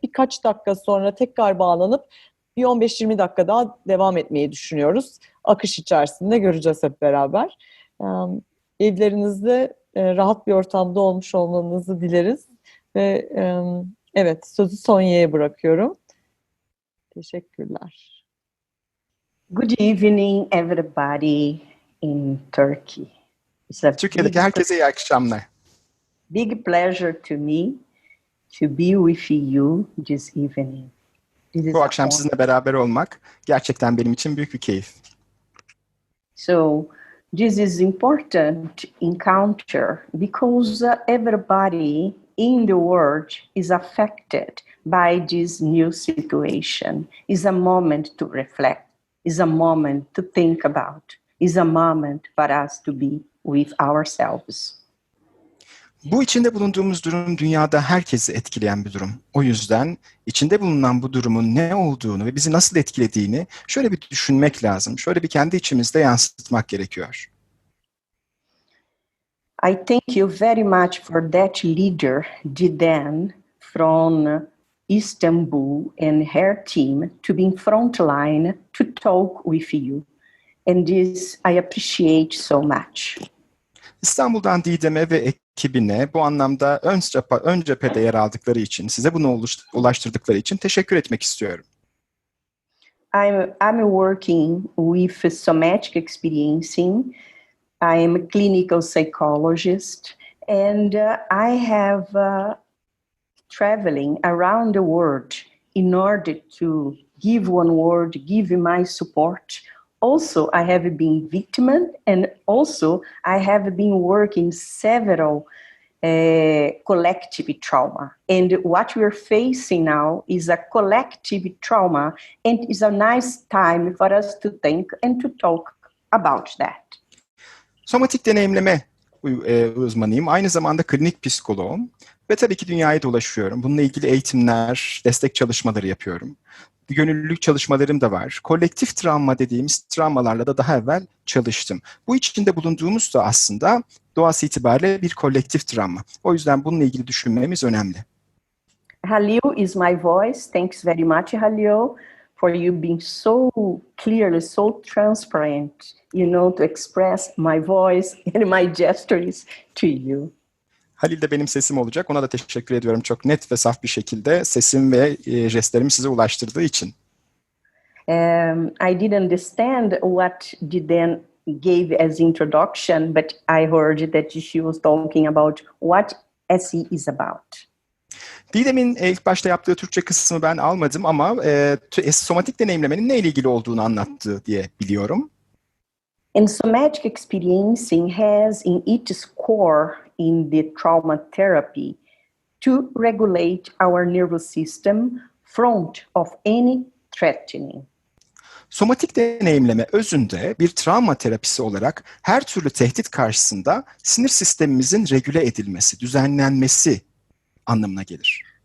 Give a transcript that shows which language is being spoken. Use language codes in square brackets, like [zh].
[tr] Birkaç dakika sonra tekrar bağlanıp bir 15-20 dakika daha devam etmeyi düşünüyoruz. Akış içerisinde göreceğiz hep beraber. Evlerinizde rahat bir ortamda olmuş olmanızı dileriz. Ve evet, sözü Sonya'ya bırakıyorum. Teşekkürler. [en] Good evening, everybody in Turkey. [tr] Türkiye'deki herkese iyi akşamlar. [en] Big pleasure to me to be with you this evening. [tr] Bu akşam sizinle beraber olmak gerçekten benim için büyük bir keyif. [en] So, this is important encounter because everybody in the world is affected by this new situation. It's a moment to reflect. Is a moment to think about. Is a moment for us to be with ourselves. [tr] Bu içinde bulunduğumuz durum dünyada herkesi etkileyen bir durum. O yüzden içinde bulunan bu durumun ne olduğunu ve bizi nasıl etkilediğini şöyle bir düşünmek lazım. Şöyle bir kendi içimizde yansıtmak gerekiyor. [en] I thank you very much for that leader, Diden, from Istanbul and her team to be in front line to talk with you. And this I appreciate so much. [tr] İstanbul'dan Didem'e ve ekibine bu anlamda ön cephede yer aldıkları için, size bunu ulaştırdıkları için teşekkür etmek istiyorum. [en] I'm working with somatic experiencing. I am a clinical psychologist, and I have traveling around the world in order to give one word, give my support. Also, I have been victim, and also I have been working several collective trauma. And what we're facing now is a collective trauma, and it's a nice time for us to think and to talk about that. [tr] Somatik deneyimleme uzmanıyım. Aynı zamanda klinik psikoloğum ve tabii ki dünyayı dolaşıyorum. Bununla ilgili eğitimler, destek çalışmaları yapıyorum. Gönüllülük çalışmalarım da var. Kolektif travma dediğimiz travmalarla da daha evvel çalıştım. Bu içinde bulunduğumuz da aslında doğası itibariyle bir kolektif travma. O yüzden bununla ilgili düşünmemiz önemli. [en] Halil is my voice. Thanks very much, Halil, for you being so clearly, so transparent, to express my voice and my gestures to you. [tr] Halil de benim sesim olacak. Ona da teşekkür ediyorum. Çok net ve saf bir şekilde sesim ve jestlerimi size ulaştırdığı için. [en] I didn't understand what Diden gave as introduction, but I heard that she was talking about what SE is about. [tr] Didem'in ilk başta yaptığı Türkçe kısmı ben almadım ama somatik deneyimlemenin neyle ilgili olduğunu anlattı diye biliyorum. [en] And somatic experiencing has in its core in the trauma therapy to regulate our nervous system front of any threatening. [tr] Somatik deneyimleme özünde bir travma terapisi olarak her türlü tehdit karşısında sinir sistemimizin regüle edilmesi, düzenlenmesi anlamına gelir.